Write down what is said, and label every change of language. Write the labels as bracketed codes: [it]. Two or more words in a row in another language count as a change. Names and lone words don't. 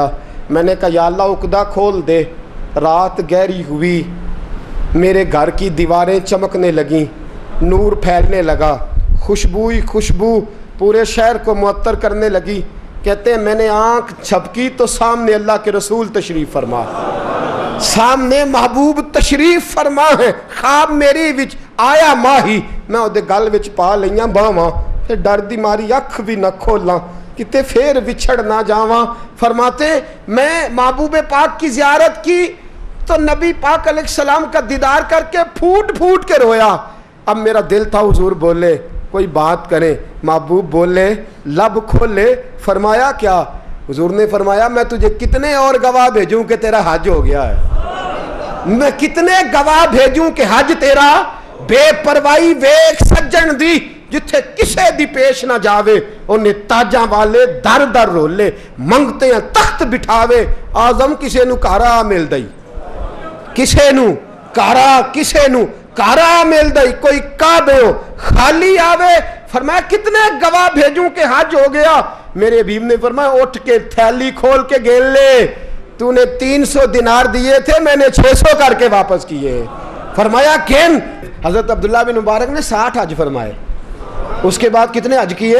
[ur] میں نے کہا یا اللہ عقدہ کھول دے۔ رات گہری ہوئی، میرے گھر کی دیواریں چمکنے لگیں، نور پھیلنے لگا، خوشبو پورے شہر کو معطر کرنے لگی۔ کہتے ہیں میں نے آنکھ جھپکی تو سامنے اللہ کے رسول تشریف فرما، سامنے محبوب تشریف فرما ہے۔ [pa] خواب میری وچ آیا ماہی، میں اودے گل وچ پا لئیاں باواں، پھر ڈر دی ماری اکھ بھی نہ کھولاں، کتے پھر وچھڑ نہ جاواں۔ [ur] فرماتے میں محبوب پاک کی زیارت کی تو نبی پاک علیہ السلام کا دیدار کر کے پھوٹ پھوٹ کے رویا۔ اب میرا دل تھا حضور بولے، کوئی بات کریں، محبوب بولے، لب کھولے۔ فرمایا کیا؟ حضور نے فرمایا میں تجھے کتنے اور گواہ بھیجوں کہ تیرا حج ہو گیا ہے، میں کتنے گواہ بھیجوں کہ حج تیرا [pa] بے پروائی ویکھ سجن دی، جتھے کسے دی پیش نہ جاوے انہیں تاجاں والے در در رولے، منگتے ہیں تخت بٹھاوے، آزم کسے نو کارا مل دئی، کسے نو کارا مل دئی، کوئی کعبے ہو خالی آوے۔ [ur] فرمایا کتنے گواہ بھیجوں کہ حج ہو گیا؟ میرے حبیب نے فرمایا اٹھ کے تھیلی کھول کے گیل لے، تو نے 300 دینار دیے تھے، میں نے 600 کر کے واپس کیے۔ فرمایا کن؟ حضرت عبداللہ بن مبارک نے 60 حج فرمائے، اس کے بعد کتنے حج کیے؟